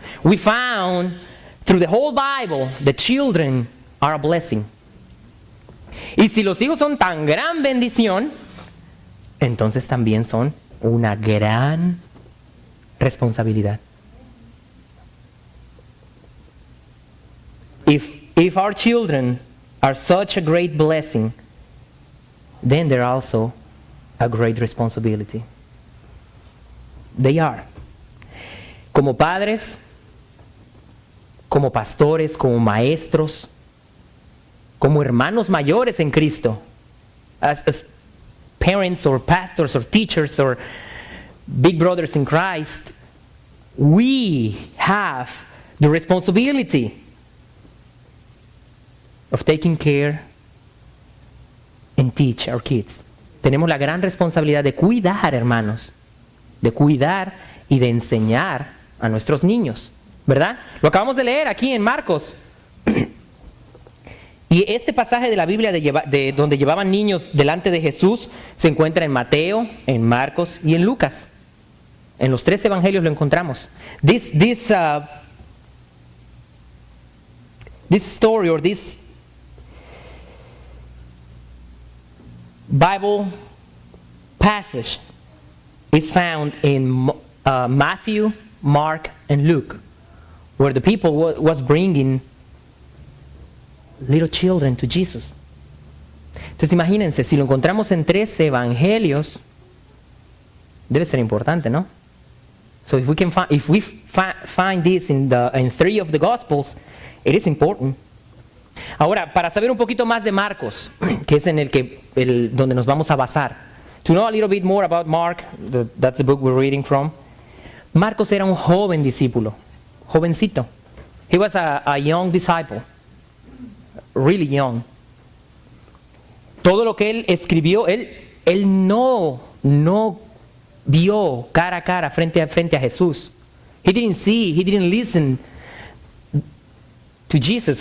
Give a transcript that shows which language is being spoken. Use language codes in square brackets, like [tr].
[en] We found through the whole Bible that children are a blessing. [es] Y si los hijos son tan gran bendición, entonces también son una gran responsabilidad. [en] If our children are such a great blessing, then they're also a great responsibility. They are. [es] Como padres, como pastores, como maestros, como hermanos mayores en Cristo, [en] as parents or pastors or teachers or big brothers in Christ, we have the responsibility of taking care and teach our kids. [es] Tenemos la gran responsabilidad de cuidar, hermanos, de cuidar y de enseñar a nuestros niños, ¿verdad? Lo acabamos de leer aquí en Marcos. Y este pasaje de la Biblia de donde llevaban niños delante de Jesús se encuentra en Mateo, en Marcos y en Lucas. En los 3 evangelios lo encontramos. [en] This story or this Bible passage is found in Matthew, Mark, and Luke, where the people was bringing little children to Jesus. [es] Entonces imagínense, si lo encontramos en 3 evangelios, debe ser importante, ¿no? [en] So if we find this in 3 of the Gospels, it is important. [es] Ahora, para saber un poquito más de Marcos, que es en donde nos vamos a basar, [en] to know a little bit more about Mark, that's the book we're reading from. [es] Marcos era un joven discípulo, jovencito. [en] He was a young disciple, really young. [es] Todo lo que él escribió, él no vio cara a cara, frente a Jesús. [en] He didn't listen to Jesus.